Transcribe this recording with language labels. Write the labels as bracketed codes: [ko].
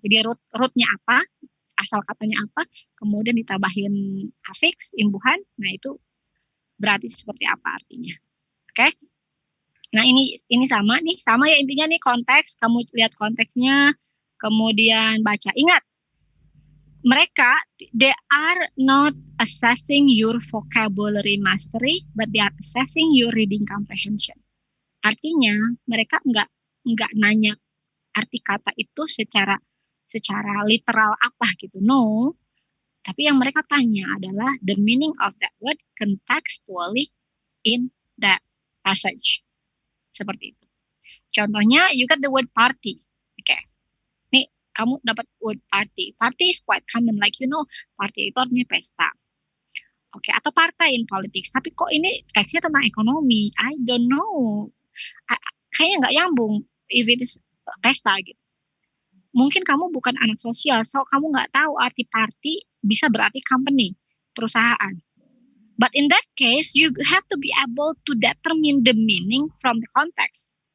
[id] Jadi root-nya apa, asal katanya apa, kemudian ditambahin affix, imbuhan, nah itu berarti seperti apa artinya. Oke. Nah, ini sama ya intinya nih, konteks, kamu lihat konteksnya, kemudian baca. Ingat, mereka [en] they are not assessing your vocabulary mastery, but they are assessing your reading comprehension. [id] Artinya mereka nggak nanya arti kata itu secara literal apa gitu, no. Tapi yang mereka tanya adalah [en] the meaning of that word contextually in that passage. [id] Seperti itu. [en] Contohnya, you got the word party. Oke. [id] Nih, kamu dapat [en] word party. Party is quite common. [id] Like, party itu artinya pesta. Oke, atau partai [en] in politics. [id] Tapi kok ini teksnya tentang ekonomi? [en] I don't know. [id] Kayaknya nggak nyambung [en] if it is [id] pesta gitu. Mungkin kamu bukan anak sosial, so kamu nggak tahu arti party bisa berarti company, perusahaan. [en] But in that case, you have to be able to determine the meaning from the context.